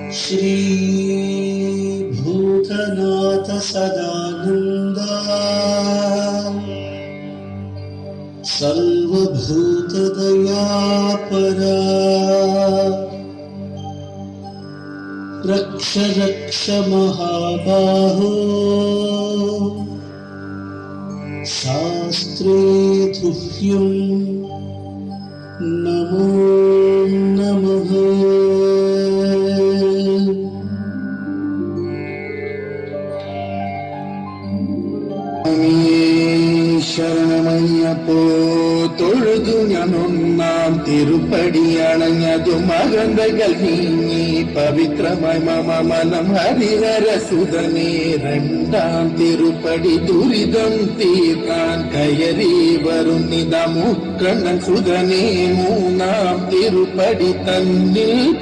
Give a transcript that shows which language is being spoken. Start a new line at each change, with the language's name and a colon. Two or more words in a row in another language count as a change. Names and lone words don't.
Sanskrit: श्री भूतनाथ सदानंदा सर्वभूतदयापरा रक्ष रक्ष महाबाहो शास्त्रे तुभ्यं नमो नमः।
Malayalam: ശരണമയ്യപ്പോ തൊഴുതു ഞാനൊന്നാം തിരുപ്പടി അണഞ്ഞതു മകന്തകൾ നീങ്ങി പവിത്രമായി മമ മനം ഹരിഹരസുതനേ രണ്ടാം തിരുപ്പടി ദുരിതം തീർക്കാൻ കയറി വരുന്നിത മുക്കണ്ണൻ സുതനേ മൂന്നാം തിരുപ്പടി തന്നിൽ